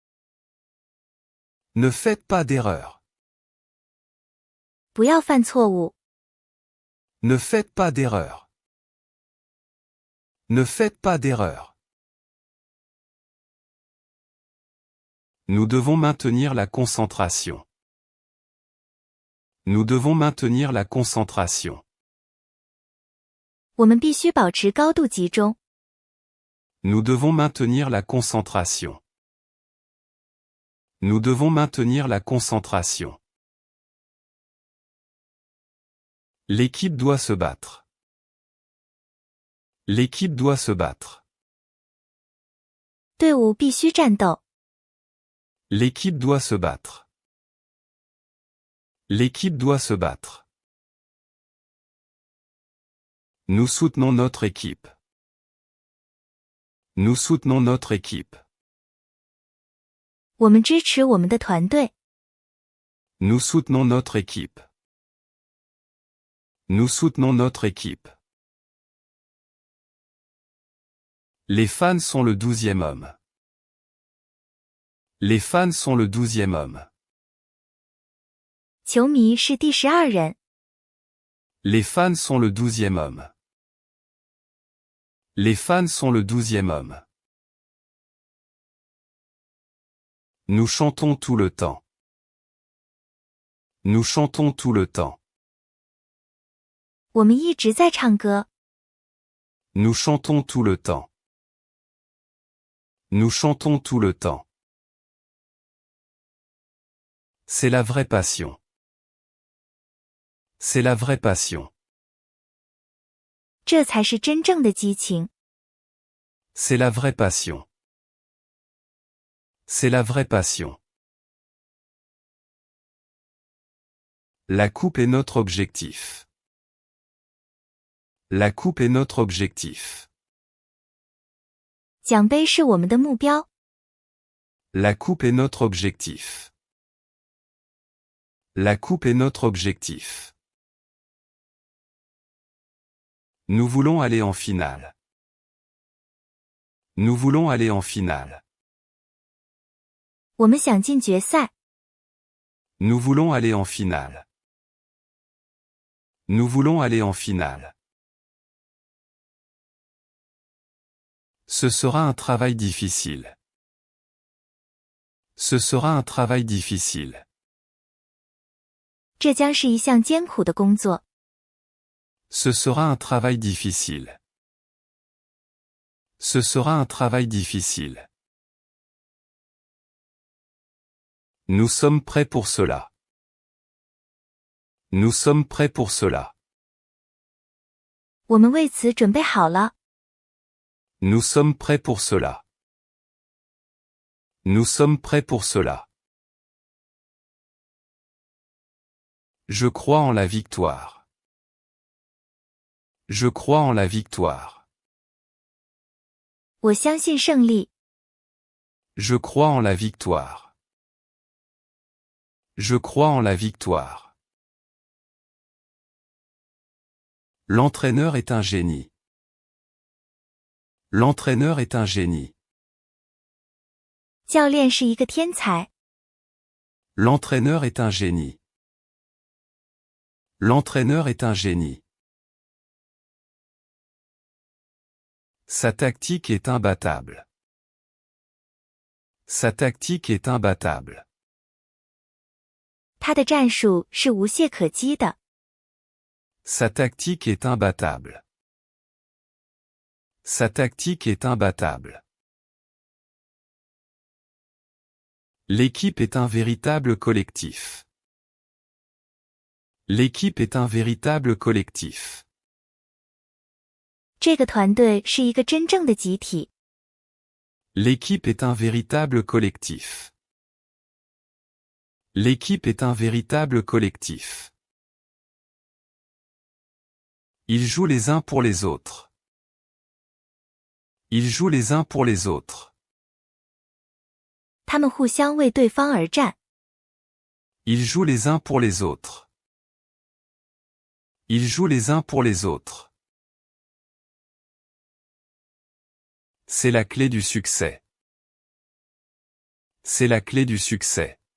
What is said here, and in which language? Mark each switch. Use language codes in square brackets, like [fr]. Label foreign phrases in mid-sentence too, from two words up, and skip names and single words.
[fr] Ne faites pas d'erreur. [zh] 不要犯错误。 [fr] Ne faites pas d'erreur. Ne faites pas d'erreur. Nous devons maintenir la concentration. Nous devons maintenir la concentration. [zh] 我们必须保持高度集中。 [fr] Nous devons maintenir la concentration. Nous devons maintenir la concentration. L'équipe doit se battre. L'équipe doit se battre. [zh] 队伍必须战斗。 [fr] L'équipe doit se battre. L'équipe doit se battre. Nous soutenons notre équipe. Nous soutenons notre équipe. [zh] 我们支持我们的团队。 [fr] Nous soutenons notre équipe. Nous soutenons notre équipe. Les fans sont le 12e homme. Les fans sont le 12e homme. [zh] 球迷是第12人。 [fr] Les fans sont le 12e homme. Les fans sont le 12e homme. Nous chantons tout le temps. Nous chantons tout le temps. [zh] 我们一直在唱歌。 [fr] Nous chantons tout le temps. Nous chantons tout le temps. C'est la vraie passion. C'est la vraie passion. [zh] 这才是真正的激情。 [fr] C'est la vraie passion. C'est la vraie passion. La coupe est notre objectif. La coupe est notre objectif. [zh] 奖杯是我们的目标。 [fr] La coupe est notre objectif. La coupe est notre objectif. Nous voulons aller en finale. Nous voulons aller en finale. [zh] 我们想进决赛。 [fr] Nous voulons aller en finale. Nous voulons aller en finale. Ce sera un travail difficile. Ce sera un travail difficile. [zh] 这将是一项艰苦的工作。 [fr] Ce sera un travail difficile. Ce sera un travail difficile. Nous sommes prêts pour cela. Nous sommes prêts pour cela. [zh] 我们为此准备好了。 [fr] Nous sommes prêts pour cela. Nous sommes prêts pour cela. Je crois en la victoire. Je crois en la victoire. [zh] 我相信胜利。 [fr] Je crois en la victoire. Je crois en la victoire. L'entraîneur est un génie. L'entraîneur est un génie. [zh] 教练是一个天才。 [fr] L'entraîneur est un génie. L'entraîneur est un génie. Sa tactique est imbattable. Sa tactique est imbattable. [zh] 他的战术是无懈可击的。 [fr] Sa tactique est imbattable. Sa tactique est imbattable. L'équipe est un véritable collectif. L'équipe est un véritable collectif. [zh] 这个团队是一个真正的集体。 [fr] L'équipe est un véritable collectif. L'équipe est un véritable collectif. Ils jouent les uns pour les autres. Ils jouent les uns pour les autres. [zh] 他们互相为对方而战。 [fr] Ils jouent les uns pour les autres. Ils jouent les uns pour les autres. C'est la clé du succès. C'est la clé du succès.